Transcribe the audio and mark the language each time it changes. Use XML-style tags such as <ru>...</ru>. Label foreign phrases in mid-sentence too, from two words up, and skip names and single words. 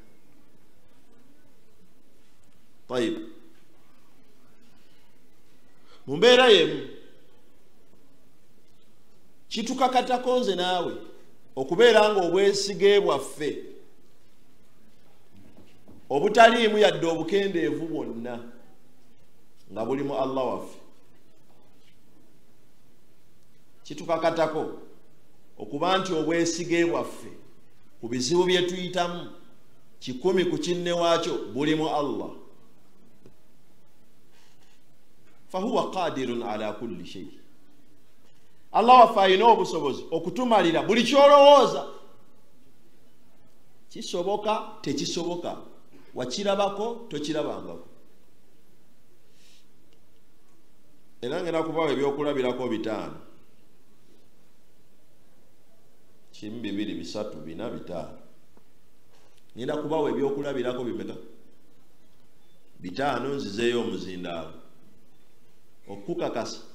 <lg>Tayib, mu mbeera y'emu kitukakatako nze naawe okubeera nga obwesige bwaffe obutaliimu yadde obukendeevu bwonna nga buli mu Allah waffe. Kitukakatako okuba nti obwesige bwaffe ku bizibu bye tuyitamu 100 ku kinne waakyo buli mu Allah.</lg> <ar>فهو قادر على كل شيء.</ar> <lg>Allah waffe alina obusobozi okutumalira buli kyolowooza. Kisoboka tekisoboka, wakirabako tokirabangako. era ngenda kubawa ebyokulabirako 5 kimu 2 3 4 5 ngenda kubawa ebyokulabirako bimeka 5 nzizeeyo omuzindaalo okukakasa</lg>